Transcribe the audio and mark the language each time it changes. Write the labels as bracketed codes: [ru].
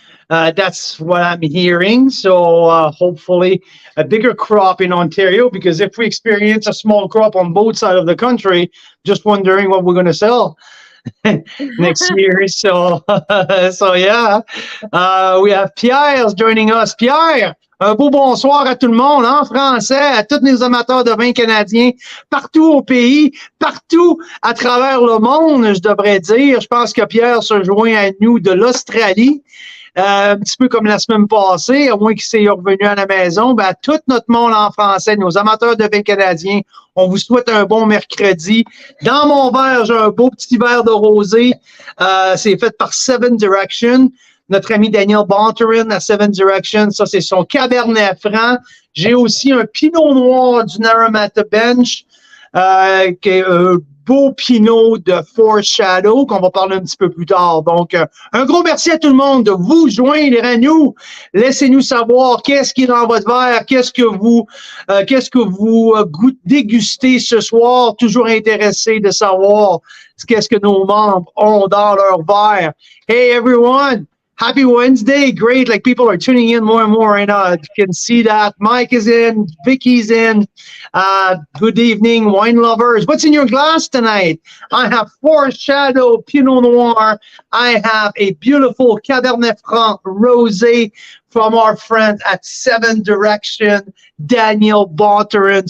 [en] That's what I'm hearing. So hopefully a bigger crop in Ontario, because if we experience a small crop on both sides of the country, just wondering what we're going to sell next year. So we have Pierre joining us. [fr] Pierre, un beau bonsoir à tout le monde en français, à tous nos amateurs de vin canadiens, partout au pays, partout à travers le monde, je devrais dire. Je pense que Pierre se joint à nous de l'Australie. Un petit peu comme la semaine passée, à moins qu'il s'est revenu à la maison, à tout notre monde en français, nos amateurs de vin canadiens, on vous souhaite un bon mercredi. Dans mon verre, j'ai un beau petit verre de rosé. C'est fait par Seven Direction. Notre ami Daniel Bonterin à Seven Direction, ça c'est son Cabernet Franc. J'ai aussi un Pinot Noir du Naramata Bench, qui est un beau Pinot de Foreshadow qu'on va parler un petit peu plus tard. Donc, un gros merci à tout le monde de vous joindre à nous. Laissez-nous savoir qu'est-ce qui est dans votre verre, qu'est-ce que vous dégustez ce soir. Toujours intéressé de savoir qu'est-ce que nos membres ont dans leur verre. [en] Hey everyone, Happy Wednesday. Great. Like people are tuning in more and more right now. You can see that. Mike is in. Vicky's in. Good evening, wine lovers. What's in your glass tonight? I have Foreshadow Pinot Noir. I have a beautiful Cabernet Franc Rosé from our friend at Seven Direction, Daniel Bonterin.